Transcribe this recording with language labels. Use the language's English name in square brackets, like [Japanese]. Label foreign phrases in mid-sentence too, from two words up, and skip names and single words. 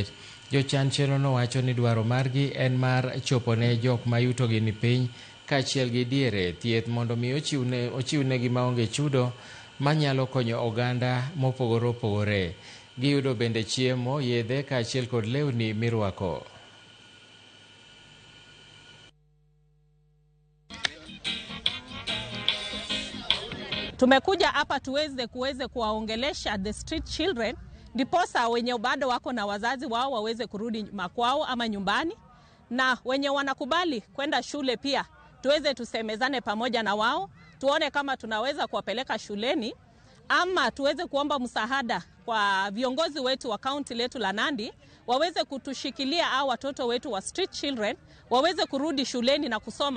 [Luo (Kenya and Tanzania)] Jochan chenro no wacho ni dwaro margi en mar chopo ne jok ma yutogi ni piny kaachiel gi diere thieth mondo mi ochiwnegi maonge chudo manyalo konyo oganda mopogore opogore. Giyudo bende chiemo, yedhe kaachiel kod lewni mirwako. [Swahili] Tumekuja hapa kuweze kuwaongelesha [English] the street children, [Swahili] ndiposa wenye bado wako na wazazi wao waweze kurudi makwao ama nyumbani, na wenye wanakubali kwenda shule pia tuweze tusemezane pamoja na wao, tuone kama tunaweza kuwapeleka shuleni, ama tuweze kuomba msaada kwa viongozi wetu wa kaunti letu la Nandi waweze kutushikilia hao watoto wetu wa [English] street children [Swahili] waweze kurudi shuleni na kusoma.